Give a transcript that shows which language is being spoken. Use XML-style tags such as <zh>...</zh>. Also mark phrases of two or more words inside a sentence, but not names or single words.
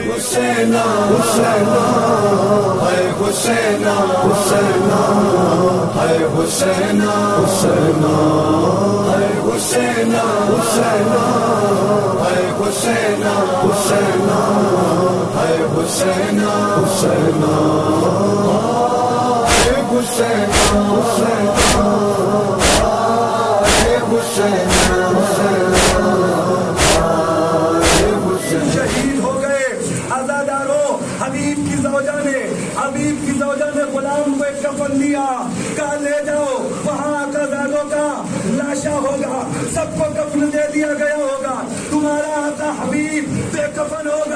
<ur>حسینا حسینا های حسینا حسینا های حسینا حسینا های حسینا حسینا های حسینا حسینا های حسینا حسینا های حسینا حسینا حبیب کی زوجہ نے غلام کو ایک کفن دیا، کہا لے جاؤ وہاں کا زادوں کا لاشا ہوگا، سب کو کفن دے دیا گیا ہوگا، تمہارا آقا حبیب بے کفن ہوگا۔</ur>